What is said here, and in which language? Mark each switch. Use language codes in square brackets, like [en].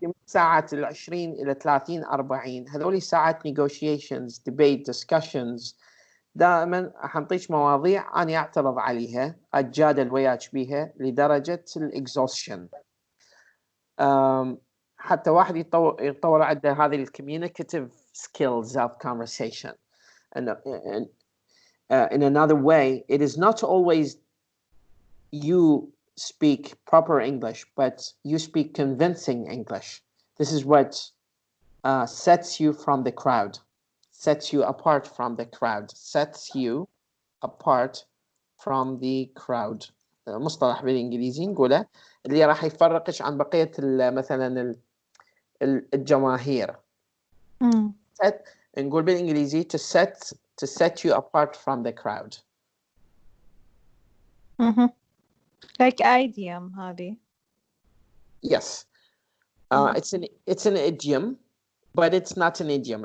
[ar] من ساعات 20 إلى 30 40 هذول ساعات [en] negotiations debate discussions. [ar] دائما حنطيش مواضيع أنا أعترض عليها أتجادل وياك بيها لدرجة الإكزوشن. حتى واحد يتطور عنده هذه [en] communicative skills of conversation. And in another way, it is not always you speak proper English, but you speak convincing English. This is what sets you from the crowd, sets you apart from the crowd, sets you apart from the crowd. [ar] مصطلح بالإنجليزي نقوله اللي راح يفرقش عن بقية مثلا الجماهير. نقول بالإنجليزي [en] to set you apart from the crowd. Like idiom [ar] هذه. [en] Yes. It's an idiom, but it's not an idiom.